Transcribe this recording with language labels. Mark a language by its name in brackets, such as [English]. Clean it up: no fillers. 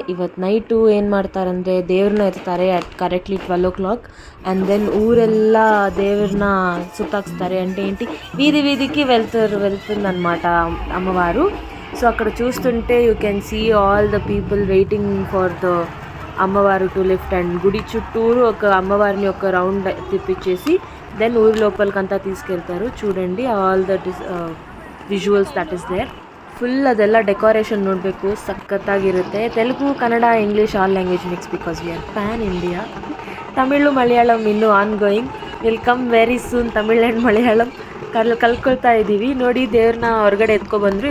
[Kannada] ಇವತ್ತು ನೈಟು ಏನು ಮಾಡ್ತಾರಂದರೆ ದೇವ್ರನ್ನ ಇರ್ತಾರೆ [English] At correctly 12 o'clock. And then [Kannada] ಊರೆಲ್ಲ ದೇವ್ರನ್ನ సుతాక్స్తారు. [Telugu] అంటే ఏంటి వీధి వీధికి వెళ్తుందన్నమాట అమ్మవారు. సో అక్కడ చూస్తుంటే [English] You can see all the people waiting for the ammavaru to lift. [Telugu] అండ్ గుడి చుట్టూరు ఒక అమ్మవారిని ఒక రౌండ్ తిప్పించేసి దెన్ ఊరి లోపలికంతా తీసుకెళ్తారు. చూడండి [English] All the visuals that is there. [Kannada] Full ಅದೆಲ್ಲ ಡೆಕೋರೇಷನ್ ನೋಡಬೇಕು, ಸಖತ್ತಾಗಿರುತ್ತೆ. Telugu, Kannada, English [English] All language mix because we are pan India. Tamil, Malayalam [Kannada] ಇನ್ನೂ [English] On going, will come very soon. [Kannada] Tamil and Malayalam ಕಲ್ಕೊಳ್ತಾ ಇದ್ದೀವಿ. ನೋಡಿ, ದೇವ್ರನ್ನ ಹೊರಗಡೆ ಎತ್ಕೊಬಂದರು.